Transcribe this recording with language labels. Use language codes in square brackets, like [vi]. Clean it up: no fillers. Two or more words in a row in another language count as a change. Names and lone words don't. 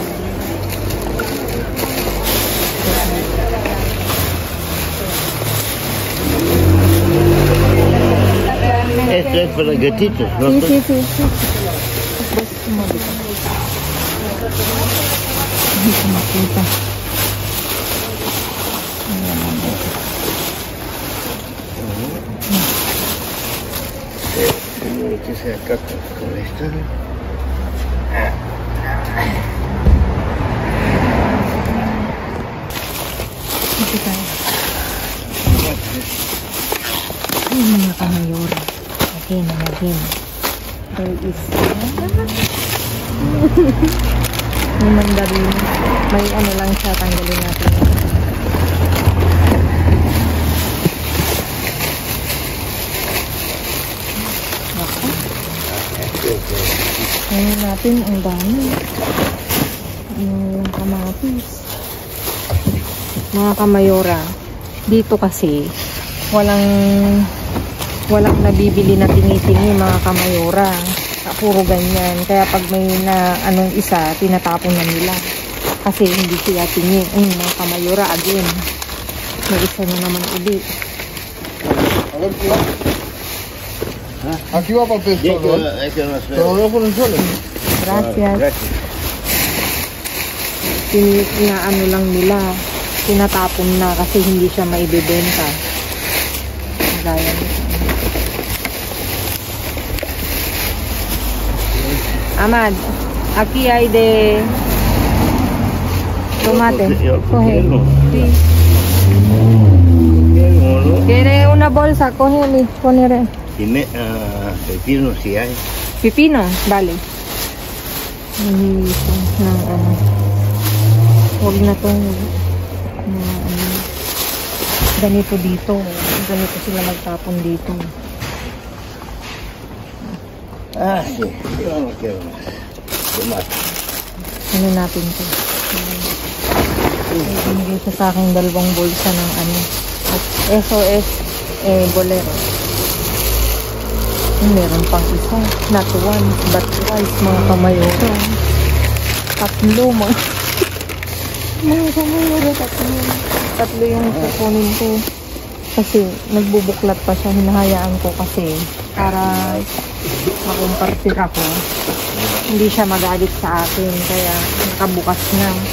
[es] Esto es para gatitos, ¿no? Sí. [tl] Hindi makita. [es] Tengo que sacar con esto, ¿no? [tl] Ito tayo. Ay, mga kamayora. [en] Again. There is may mandarin. [tl] May ano lang siya, tanggalin natin. Ngayon natin, ang dami. Yung kamatis. Mga kamayora, dito kasi walang nabibili na tingi-tingi mga kamayora. Puro ganyan. Kaya pag may na anong isa, tinatapon na nila. Kasi hindi sila tingi. Mga kamayora, again. May isa na naman uli. [es] Aquí va papel solo. Te lo voy a poner solo. Gracias. [tl] Ano lang nila. Tinatapon na kasi hindi siya maibebenta. Gaya nito. [es] Amad, aquí hay de tomate. Coge. Sí. ¿Quiere una bolsa? Coge y poner. Pepino si hay. Pipino, vale. [tl] Huwag na itong ganito dito. Ganito sila magtapon dito. [es] Ah, sí. Yo no quiero más. Tomat. [tl] Ano natin to? Binigay siya sa akin 2 bulsa ng ano. SOS Bolero. Meron pang isa. [en] Not once, but twice, [tl] mga kamayora. 3 mga kamayora, 3 yung kukunin ko. Kasi nagbubuklat pa siya, hinahayaan ko kasi para makumpartir ako. Hindi siya magalit sa akin, kaya nakabukas na.